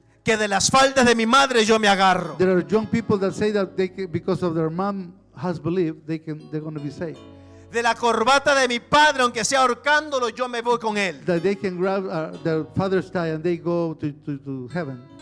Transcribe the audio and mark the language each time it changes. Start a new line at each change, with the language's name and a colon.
Spanish: que de las faldas de mi madre yo me agarro.
English: there are young people that say that because of their mom has believed, they're going to be saved.
Spanish: De la corbata de mi padre, aunque sea ahorcándolo, yo me voy con él.
English: That they can grab their father's tie and they go to heaven.